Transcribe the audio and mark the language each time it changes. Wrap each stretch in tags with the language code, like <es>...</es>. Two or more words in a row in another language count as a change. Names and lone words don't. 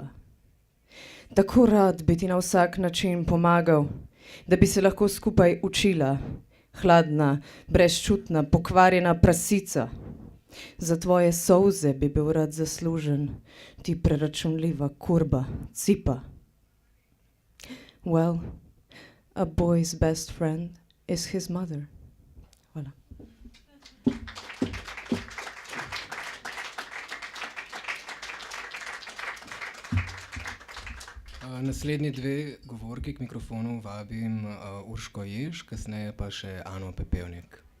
<sl>Tako rad bi ti na vsak način pomagal, da bi se lahko skupaj učila, hladna, brezčutna, pokvarjena prasica. Za tvoje solze bi bil rad zaslužen, ti preračunljiva kurba, cipa.</sl> <en>Well, a boy's best friend is his mother.</en> <sl>Hvala. Naslednji 2 govorki k mikrofonu vabim Urško Jež, kasneje pa še Ano Pepevnik.</sl>